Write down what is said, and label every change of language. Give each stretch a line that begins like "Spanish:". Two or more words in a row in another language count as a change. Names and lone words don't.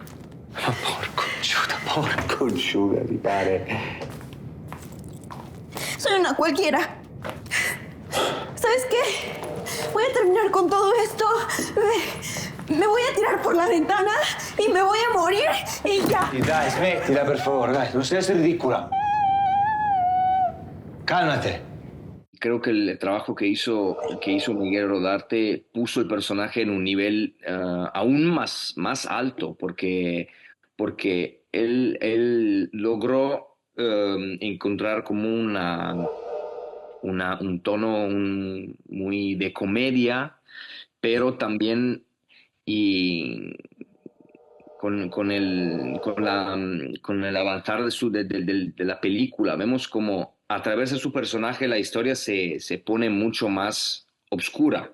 Spanish: Porco conchuda, mi padre. Soy una cualquiera. ¿Sabes qué? Voy a terminar con todo esto. Me voy a tirar por la ventana y me voy a morir y ya.
Italian: Y dai, smettila, per favore, dai.
Spanish: Non seas ridícula. Cálmate. Creo que el trabajo que hizo Miguel Rodarte puso el personaje en un nivel aún más alto, porque él logró encontrar como un tono muy de comedia, pero también con el avanzar de la película vemos como a través de su personaje la historia se pone mucho más oscura.